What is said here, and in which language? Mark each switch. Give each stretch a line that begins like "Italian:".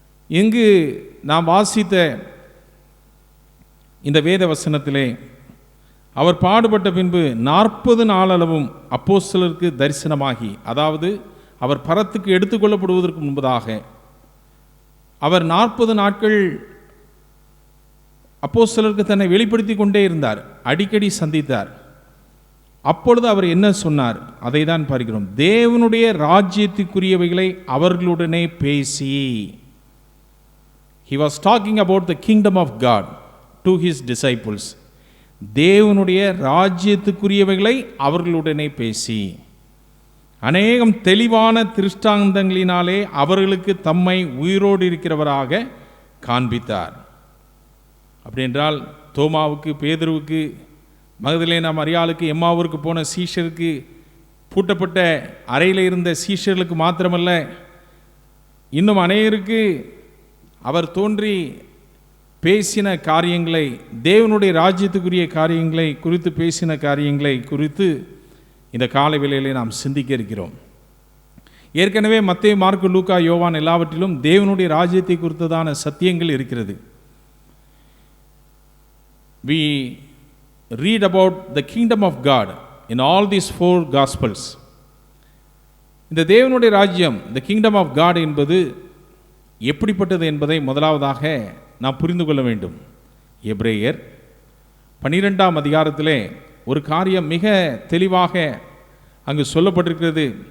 Tamil: இங்கு நாம் வாசித்த இந்த வேத வசனத்திலே அவர் பாடுபட்ட பின்பு 40 நாளளவும் அப்போஸ்தலருக்கு தரிசனமாகி, அதாவது அவர் பரத்துக்கு எடுத்துக்கொள்ளப்படுவதற்கு முன்பதாக அவர் 40 நாட்கள் அப்போஸ்தலருக்கு தன்னை வெளிப்படுத்தி கொண்டே இருந்தார், அடிக்கடி சந்தித்தார். அப்பொழுது அவர் என்ன சொன்னார்? அதை தான் பார்க்கிறோம். தேவனுடைய ராஜ்யத்துக்குரியவைகளை அவர்களுடனே பேசி.
English: He was talking about the kingdom of God to his disciples.
Tamil: தேவனுடைய ராஜ்யத்துக்குரியவைகளை அவர்களுடனே பேசி அநேகம் தெளிவான திருஷ்டாந்தங்களினாலே அவர்களுக்கு தம்மை உயிரோடு இருக்கிறவராக காண்பித்தார். அப்படி என்றால் தோமாவுக்கு, பேதுருவுக்கு, மகதலேனா மரியாளுக்கு, எம்மாவூருக்கு போன சீஷருக்கு, பூட்டப்பட்ட அறையில் இருந்த சீஷர்களுக்கு மாத்திரமல்ல, இன்னும் அநேகருக்கு அவர் தோன்றி பேசின காரியங்களை, தேவனுடைய ராஜ்யத்துக்குரிய காரியங்களை குறித்து பேசின காரியங்களை குறித்து இந்த காலை வேளையிலே நாம் சிந்திக்க இருக்கிறோம். ஏற்கனவே மத்தேயு, மார்க்கு, லூக்கா, யோவான் எல்லாவற்றிலும் தேவனுடைய ராஜ்யத்தை குறித்ததான சத்தியங்கள் இருக்கிறது.
English: We read about the kingdom of God in all these 4 gospels.
Tamil: இந்த தேவனுடைய ராஜ்யம்,
English: the kingdom of God
Tamil: என்பது எப்படிப்பட்டது என்பதை முதலாவதாக நாம் புரிந்து கொள்ள வேண்டும். எபிரேயர் 12ஆம் அதிகாரத்திலே ஒரு காரியம் மிக தெளிவாக அங்கு சொல்லப்பட்டிருக்கிறது.